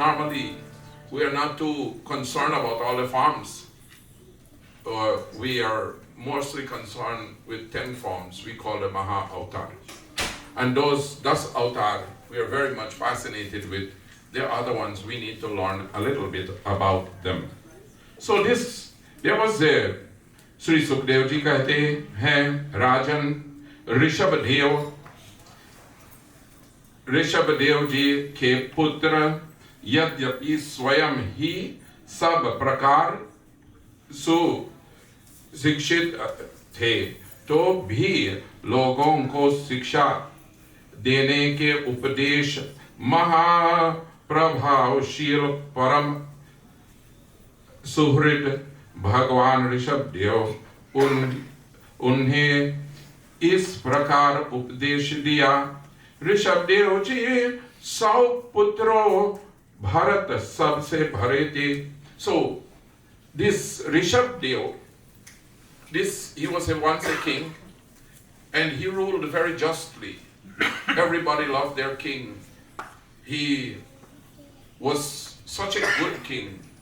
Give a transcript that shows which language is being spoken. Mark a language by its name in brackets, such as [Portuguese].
[English] Normally, we are not too concerned about all the forms. We are mostly concerned with 10 forms we call the Maha Avatar. And those 10 Avatar, we are very much fascinated with. The other ones, we need to learn a little bit about them. So there was there, Sri Sukdev ji [Hindi] कहते हैं, [English] Rajan [Hindi] Rishabhdev जी के पुत्र यद्यपि स्वयं ही सब प्रकार सुशिक्षित थे, तो भी लोगों को शिक्षा देने के उपदेश महाप्रभावशील परम सुहृद भगवान ऋषभदेव उन्हें इस प्रकार उपदेश दिया। ऋषभदेव जी 100 पुत्रों भरत सबसे भरे थे। [English] So this Rishabdev, he was once a king, and he ruled very justly. Everybody loved their king. He was such a good king.